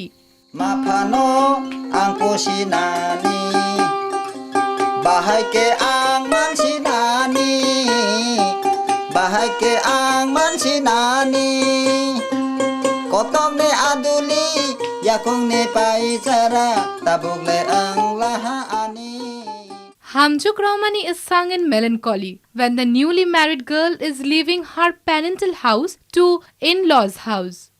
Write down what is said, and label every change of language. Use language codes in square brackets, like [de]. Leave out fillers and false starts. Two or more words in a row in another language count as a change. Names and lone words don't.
[trp] Mapano angko sinani bahai ke ang man sinani bahai ke ang man sinani kotong ne aduli yakung ne paisara tabuk le ang lahaani. [en] Hamjuk Ramani is sung in melancholy when the newly married girl is leaving her parental house to in-laws' house.